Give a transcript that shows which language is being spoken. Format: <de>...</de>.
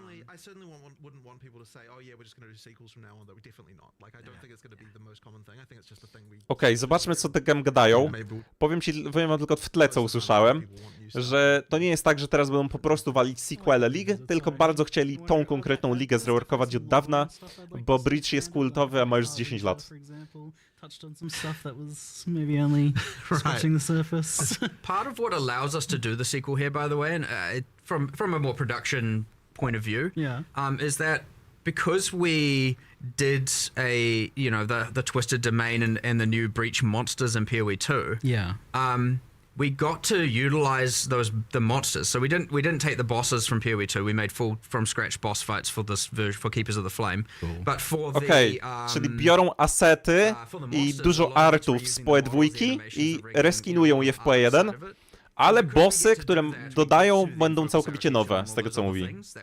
<en>I certainly wouldn't want people to say, oh yeah, we're just going to do sequels from now on, though. We definitely not. Like, I don't think it's going to be the most common thing. I think it's just a thing we...</en> <pl>Okej, zobaczmy, co te gem gadają. Powiem wam tylko w tle, co usłyszałem, że to nie jest tak, że teraz będą po prostu walić sequele lig, tylko bardzo chcieli tą konkretną ligę zreworkować od dawna, bo Bridge jest kultowy, a ma już z 10 lat.</pl> <en>Touched on some stuff that was maybe only scratching the surface. Part of what allows us to do the sequel here, by the way, and from a more production point of view, is that because we did the Twisted Domain and the new Breach monsters in PoE 2. We got to utilize the monsters. So we didn't take the bosses from PoE 2. We made full from scratch boss fights for this for Keepers of the Flame. But for</en> <pl>czyli biorą asety i dużo artów z PoE 2 i reskinują je w PoE 1. Ale bossy, które dodają, będą całkowicie nowe, z tego co mówi.</pl>